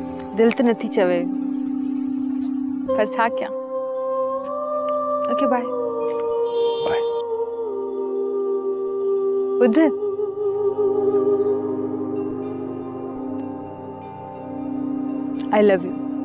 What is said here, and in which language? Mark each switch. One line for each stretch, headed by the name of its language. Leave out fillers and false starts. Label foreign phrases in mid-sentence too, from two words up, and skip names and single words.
Kachhi: दिल तो नथी चवे, पर छा क्या।
English: Okay bye. बाय। Budh, I love you.